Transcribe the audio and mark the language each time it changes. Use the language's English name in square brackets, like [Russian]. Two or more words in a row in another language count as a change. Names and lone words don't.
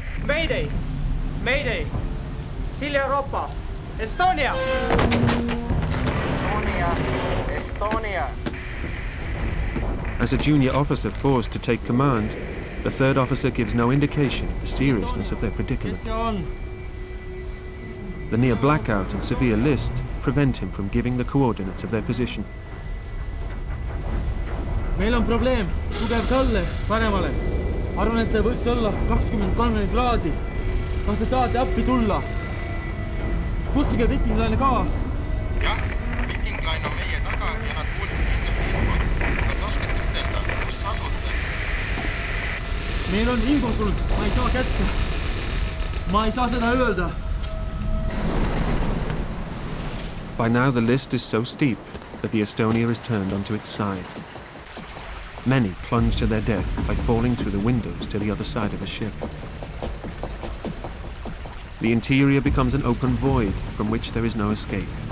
[English] Mayday! Mayday! Silja Europa! Estonia! Estonia! Estonia! As a junior officer forced to take command, the third officer gives no indication of the seriousness of their predicament. The near blackout and severe list prevent him from giving the coordinates of their position. [Estonian] Meil on probleem, tugev talle, paremale. Arvan, et see võiks olla 20-30 kraadi. Kas te saate appi tulla? Kutsuge Vikinglaine ka. Jah, Vikinglaine on meie taga ja nad kuulsid kindlasti infot. Kas oskate ütelda, kus asute? Meil on info sul, ma ei saa kätte. Ma ei saa seda öelda. [English] By now the list is so steep that the Estonia is turned onto its side. Many plunge to their death by falling through the windows to the other side of the ship. The interior becomes an open void from which there is no escape.